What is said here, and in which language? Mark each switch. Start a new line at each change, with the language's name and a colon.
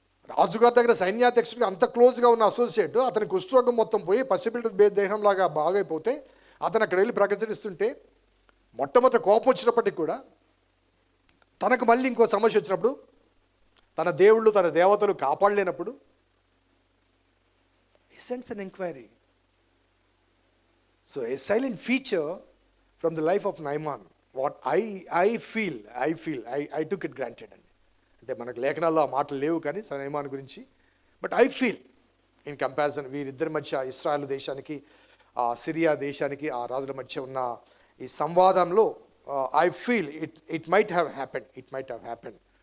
Telugu: రాజుగారి దగ్గర సైన్యాధ్యక్షుడికి అంత క్లోజ్గా ఉన్న అసోసియేట్ అతని కుష్ఠరోగం మొత్తం పోయి పసిబిడ్డ దేహంలాగా బాగైపోతే అతను అక్కడ వెళ్ళి ప్రకటిస్తుంటే మొట్టమొదటి కోపం వచ్చినప్పటికీ కూడా తనకు మళ్ళీ ఇంకో సమస్య వచ్చినప్పుడు తన దేవుళ్ళు తన దేవతలు కాపాడలేనప్పుడు
English: he sends an inquiry. So a silent feature from the life of Naaman, what I feel I took it granted అండి.
Telugu: అంటే మనకు లేఖనాల్లో ఆ మాటలు లేవు కానీ నయమాను గురించి,
English: but I feel in comparison
Telugu: వీరిద్దరి మధ్య ఇశ్రాయేలు దేశానికి సిరియా దేశానికి ఆ రాజుల మధ్య ఉన్న ఈ సంవాదంలో
English: I feel it might have happen.